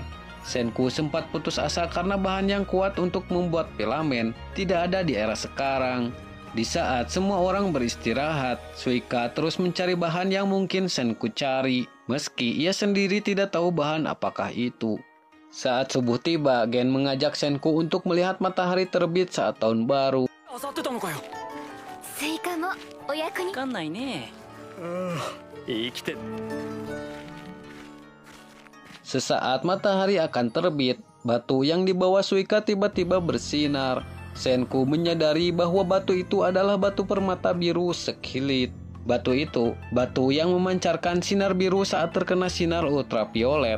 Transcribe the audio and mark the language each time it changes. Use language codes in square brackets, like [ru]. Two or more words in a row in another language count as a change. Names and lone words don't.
[id] Senku sempat putus asa karena bahan yang kuat untuk membuat filamen tidak ada di era sekarang. Di saat semua orang beristirahat, Suika terus mencari bahan yang mungkin Senku cari, meski ia sendiri tidak tahu bahan apakah itu. Saat subuh tiba, Gen mengajak Senku untuk melihat matahari terbit saat tahun baru. [ja] 漁ってたのかよ。スイカもお役に。わかんないね。生きて。 [id] Sesaat matahari akan terbit, batu yang dibawa Suika tiba-tiba bersinar. Senku menyadari bahwa batu itu adalah batu permata biru sekilit. Batu itu, batu yang memancarkan sinar biru saat terkena sinar ultraviolet.